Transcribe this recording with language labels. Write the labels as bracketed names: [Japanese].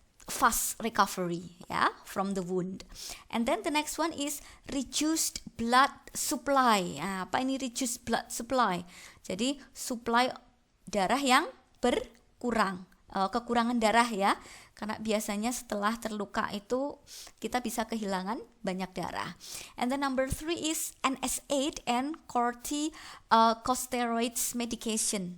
[English] fast recovery, ya, from the wound. And then the next one is reduced blood supply. [Indonesian] Nah, apa ini [English] reduced blood supply? [Indonesian] Jadi supply darah yang berkurang, kekurangan darah ya, karena biasanya setelah terluka itu kita bisa kehilangan banyak darah. [English] And then number 3 is NSAID and corticosteroids medication.